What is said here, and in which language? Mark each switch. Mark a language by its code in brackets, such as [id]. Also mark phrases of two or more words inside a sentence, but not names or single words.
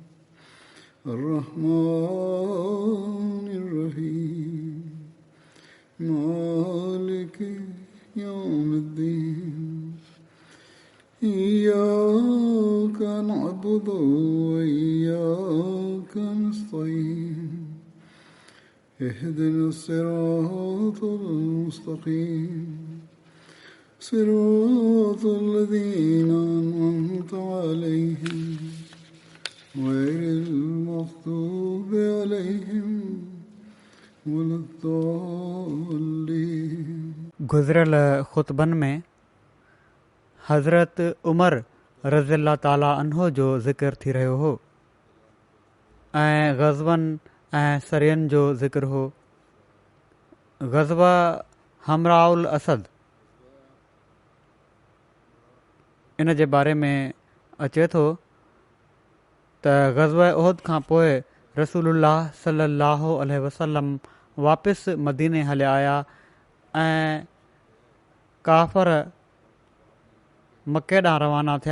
[ar] الرحمن الرحيم مالك يوم الدين إياك نعبد وإياك نستعين اهدنا الصراط المستقيم صراط الذين أنعمت عليهم غير المغضوب عليهم ولا الضالين. [sd] गुज़िरियल ख़ुतबनि में हज़रत उमर [ar] رضي الله تعالى عنه [sd] जो ज़िक्र थी रहियो हो ऐं ग़ज़वनि ऐं सरियनि जो ज़िक्र हो. ग़ज़वा हमराउल असद इन जे बारे में अचे थो त ग़ज़वा उहद खां पोइ [ar] رسول الله صلى الله عليه وسلم [sd] वापसि मदीने हलिया आया ऐं काफ़र मके ॾांहुं रवाना थिया.